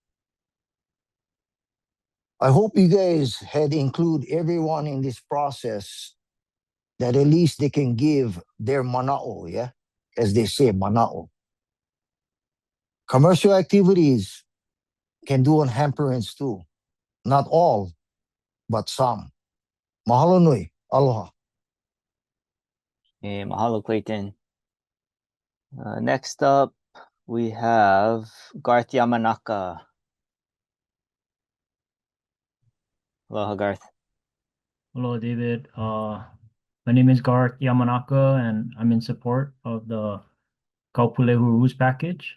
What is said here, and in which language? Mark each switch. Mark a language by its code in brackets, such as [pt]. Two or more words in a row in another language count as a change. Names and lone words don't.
[en] I hope you guys had include everyone in this process that at least they can give their mana'o, yeah? As they say, mana'o. Commercial activities can do on hamperings too. Not all, but some. [haw] Mahalo nui. Aloha. [en] Mahalo, Clayton. Next up, we have Garth Yamanaka. Aloha, Garth. Hello, David. My name is Garth Yamanaka, and I'm in support of the Kaʻūpūlehu Rules package.